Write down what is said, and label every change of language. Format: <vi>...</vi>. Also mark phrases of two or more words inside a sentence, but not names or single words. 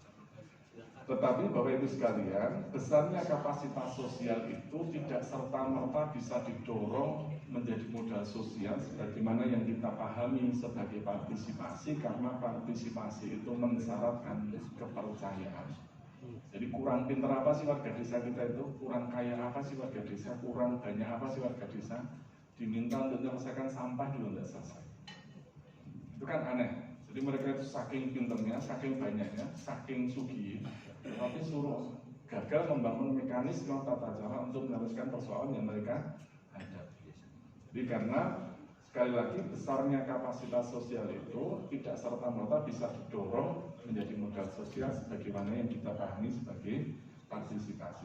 <id>Tetapi Bapak Ibu sekalian, besarnya kapasitas sosial itu tidak serta-merta bisa didorong menjadi modal sosial sebagaimana yang kita pahami sebagai partisipasi, karena partisipasi itu mensyaratkan kepercayaan. Jadi kurang pinter apa sih warga desa kita itu, kurang kaya apa sih warga desa, kurang banyak apa sih warga desa, diminta untuk menyelesaikan sampah juga tidak selesai. Itu kan aneh. Jadi mereka itu saking pinternya, saking banyaknya,</id> <jv>saking sugih,</jv> <id>tapi suruh gagal membangun mekanisme tata cara untuk menyelesaikan persoalan yang mereka hadapi. Jadi karena sekali lagi besarnya kapasitas sosial itu tidak serta-merta bisa didorong menjadi modal sosial sebagaimana yang kita pahami sebagai partisipasi.</id>